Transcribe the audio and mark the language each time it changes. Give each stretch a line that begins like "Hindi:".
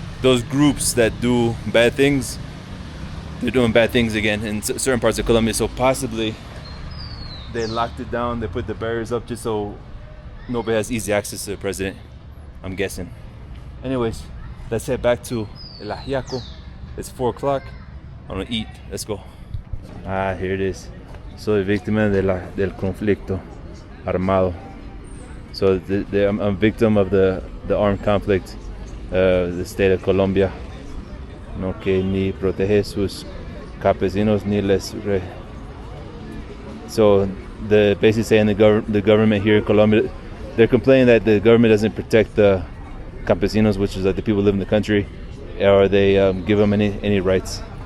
English: Those groups that do bad things, they're doing bad things again in certain parts of Colombia. So possibly they locked it down, they put the barriers up just so nobody has easy access to the president, I'm guessing. Anyways, let's head back to El Ajiaco. It's 4 o'clock. I'm gonna eat. Let's go. Here it is.
Spanish: Soy víctima del conflicto armado.
English: So I'm a victim of the armed conflict, the state of Colombia. No que ni protege sus campesinos ni les So basically saying the government here in Colombia, they're complaining that the government doesn't protect the campesinos, which is like the people who live in the country, or they give them any rights.